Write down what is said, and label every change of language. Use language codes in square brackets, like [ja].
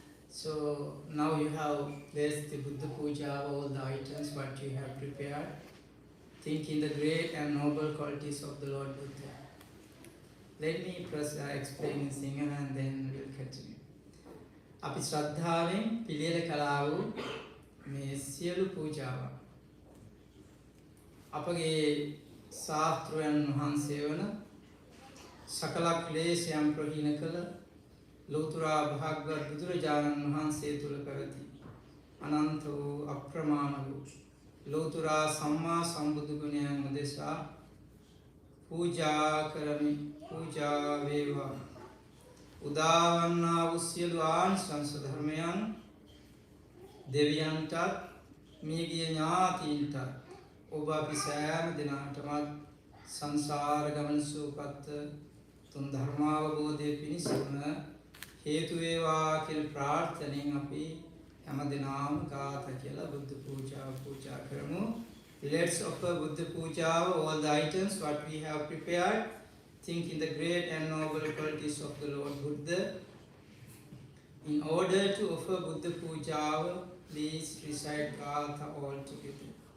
[en] So now you have placed the Buddha Puja, all the items what you have prepared. Think in the great and noble qualities of the Lord Buddha. Let me first explain in Sinhala and then we'll continue. [si] අපි ශ්‍රද්ධාවෙන් පිළියෙල කළා වූ මේ සියලු පූජාව අපගේ ශාස්ත්‍රයන් වහන්සේ වන සකල ක්ලේශයන් ප්‍රහීන කළ ලෝතුරා භාග්‍යවත් බුදුරජාණන් වහන්සේ තුල පැවති අනන්ත වූ අප්‍රමාණ වූ ලෝතුරා සම්මා සම්බුදු ගුණයන් උදෙසා පූජා කරමි. පූජා වේවා. උදාවන්නා වූ සියලු ආනිසංස ධර්මයන් දෙවියන්ටත් මියගිය ඥාතීන්ටත් ඔබ අපි සෑම දිනකටමත් සංසාර ගමන සූපත් තුන් ධර්මාවබෝධය පිණිසම හේතු වේවා කියලා ප්‍රාර්ථනෙන් අපි හැමදෙනාම ගාථා කියලා බුද්ධ පූජාව පූජා කරමු. [en] Let's offer Buddha Puja, all the items what we have prepared. Think in the great and noble qualities of the Lord Buddha. In order to offer Buddha Puja, please recite Gatha all together.